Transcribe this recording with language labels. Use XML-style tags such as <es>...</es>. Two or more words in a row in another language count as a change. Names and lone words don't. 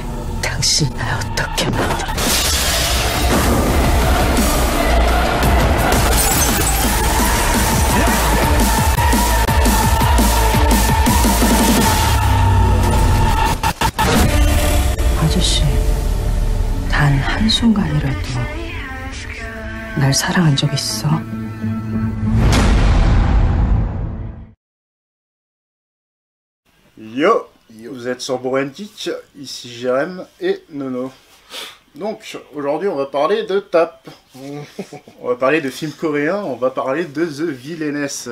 <ko>당신이 날 어떻게 만들어. 아저씨, 단 한순간이라도 날 사랑한 적 있어?</ko> <fr>Yo, vous êtes sur Borentic, ici Jérém et Nono. Donc, aujourd'hui on va parler de TAP. On va parler de films coréens, on va parler de The Villainess.</fr>